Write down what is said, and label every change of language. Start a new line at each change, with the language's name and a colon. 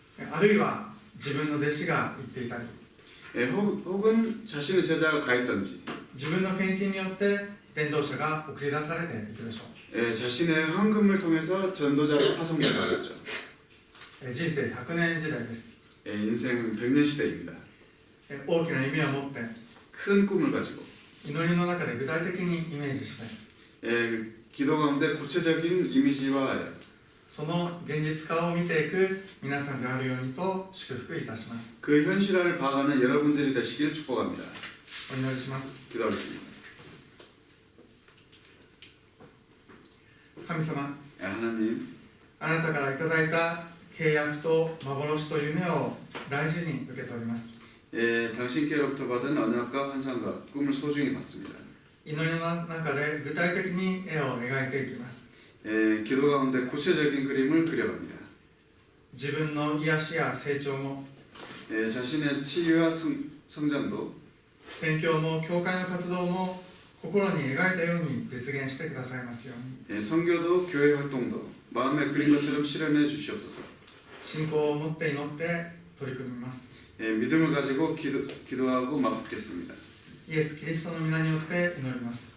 Japanese: あるいは自分の弟子が言っていたり、
Korean: 혹은 자신의 제자가 가 있던지,
Japanese: 自分の献金によって伝道者が送り出されていくでしょう。
Korean: 자신의 헌금을 통해서 전도자로 파송되어 가겠죠.
Japanese: 人生100年時代です。
Korean: 인생 100년 시대입니다.
Japanese: 大きな夢を持って
Korean: 큰 꿈을 가지고
Japanese: 祈りの中で具体的にイメージして
Korean: 기도 가운데 구체적인 이미지화하여
Japanese: その現実化を見ていく皆さんであるようにと祝福いたします。
Korean: 그 현실화를 봐가는 여러분들이 되시길 축복합니다.
Japanese: お祈りします。
Korean: 기도하겠습니다.
Japanese: 神様、
Korean: 하나님,
Japanese: あなたからいただいた契約と幻と夢を大事に受け取ります。
Korean: 당신께로부터 받은 언약과 환상과 꿈을 소중히 받습니다.
Japanese: 祈りの中で具体的に絵を描いていきます。
Korean: 기도 가운데 구체적인 그림을 그려갑니다.
Japanese: 自分の癒しや成長も
Korean: 자신의 치유와 성장도
Japanese: 宣教も教会の活動も心に描いたように実現してくださいますように。
Korean: 선교도 교회 활동도 마음에 그린 것처럼 실현해 주시옵소서.
Japanese: 信仰を持って祈って取り組みます。
Korean: 믿음을 가지고 기도하고 맞붙겠습니다.
Japanese: イエス・キリストの皆によって祈ります。